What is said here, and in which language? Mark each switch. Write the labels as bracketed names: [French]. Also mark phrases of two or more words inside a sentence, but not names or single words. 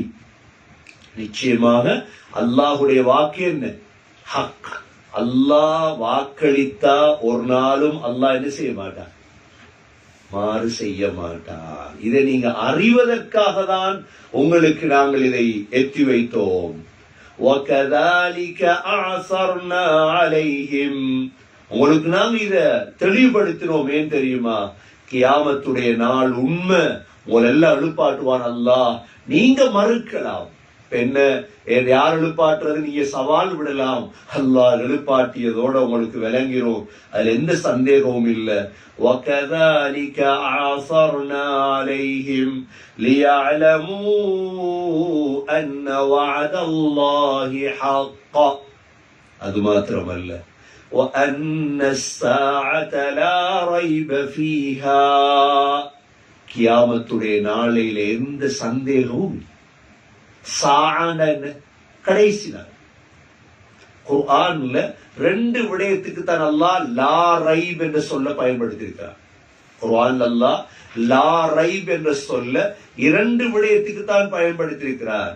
[Tamil] நிச்சயமாக அல்லாஹுடைய வாக்கு என்ன? ஹக். அல்லாஹ் வாக்களித்தா ஒரு நாளும் அல்லாஹ் என்ன செய்ய மாட்டான்? மாறு செய்ய மாட்டான். இதை நீங்க அறிவதற்காக தான் உங்களுக்கு நாங்கள் இதை எத்தி வைத்தோம். [Arabic] وَكَذَلِكَ أَعْثَرْنَا عَلَيْهِمْ, [Tamil] உங்களுக்கு நாங்க இத தெளிவுபடுத்தினோம். ஏன் தெரியுமா? கியாமத்துடைய நாள் உண்மை, உங்களை எல்லாம் எழுப்பாட்டுவான் அல்லாஹ். நீங்க மறுக்கலாம், என்ன யார் எழுப்பாட்டுறது, நீங்க சவால் விடலாம். அல்லாஹ் எழுப்பாட்டியதோட உங்களுக்கு விளங்கிரும், அதுல எந்த சந்தேகமும் இல்ல. [Arabic] وَكَذَلِكَ أَعْثَرْنَا عَلَيْهِمْ لِيَعْلَمُوا أَنَّ وَعْدَ اللَّهِ حَقٌّ, [Tamil] அது மாத்திரமல்ல, [Arabic] وَأَنَّ السَّاعَةَ لَا رَيْبَ فِيهَا, [Tamil] கியாமத்துடைய நாளையில எந்த சந்தேகமும். சாஅன கடைசி நாள். குர்ஆன்ல 2 விடயத்துக்கு தான் அல்லாஹ் [Arabic] لا ريب [Tamil] என்ற சொல்ல பயன்படுத்தி இருக்கிறார். குர்ஆன் அல்லாஹ் [Arabic] لا ريب [Tamil] என்ற சொல்ல 2 விடயத்துக்கு தான் பயன்படுத்தியிருக்கிறார்.